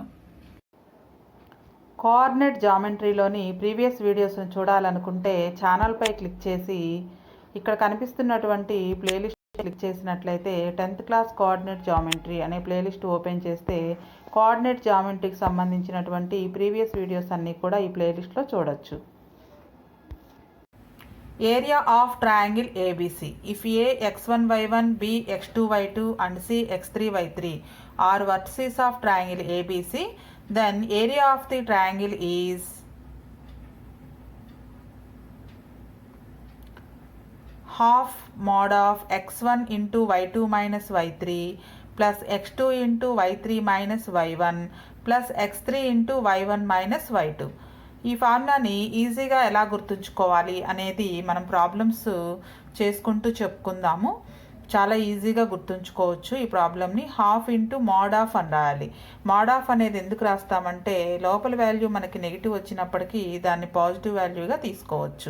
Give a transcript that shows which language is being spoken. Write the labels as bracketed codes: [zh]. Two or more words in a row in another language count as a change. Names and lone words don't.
[te] కోఆర్డినేట్ జామెట్రీలోని [en] previous videos [te] చూడాలనుకుంటే ఛానల్పై క్లిక్ చేసి ఇక్కడ కనిపిస్తున్నటువంటి ప్లేలిస్ట్ క్లిక్ చేసినట్లయితే 10th క్లాస్ [en] coordinate geometry [te] అనే ప్లేలిస్ట్ ఓపెన్ చేస్తే కోఆర్డినేట్ జామెట్రీకి సంబంధించినటువంటి [en] previous videos [te] అన్నీ కూడా ఈ ప్లేలిస్ట్లో చూడొచ్చు. [en] area of triangle ABC. if a x1 y1 b x2 y2 and c x3 y3 are vertices of triangle ABC, then area of the triangle is half mod of x1 into y2 minus y3 plus x2 into y3 minus y1 plus x3 into y1 minus y2. [te] ఈ ఫార్ములాని ఈజీగా ఎలా గుర్తుంచుకోవాలి అనేది మనం ప్రాబ్లమ్స్ చేసుకుంటూ చెప్పుకుందాము. చాలా ఈజీగా గుర్తుంచుకోవచ్చు ఈ ప్రాబ్లమ్ని. [en] half into mod of [te] అని రాయాలి. [en] mod of [te] అనేది ఎందుకు రాస్తామంటే లోపల వాల్యూ మనకి నెగిటివ్ వచ్చినప్పటికీ దాన్ని పాజిటివ్ వాల్యూగా తీసుకోవచ్చు.